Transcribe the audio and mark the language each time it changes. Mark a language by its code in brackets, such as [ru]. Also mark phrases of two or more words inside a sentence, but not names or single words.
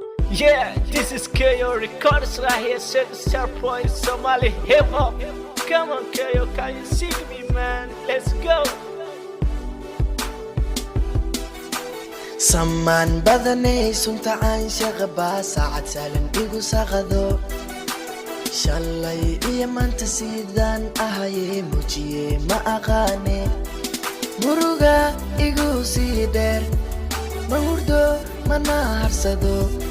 [en] Yeah, this is K O Records right here, Set Star Point, Somali Hip Hop. Come on, K O, can you sing me, man? Let's go. [so] Samaan badanay, sunta aan shaqaba, saacad sahlan igu saqado. Shalay iyo maanta sidaan ahaye, muujiye ma aqaane. Muruga igu sii dheer, ma hurdo, mana harsado.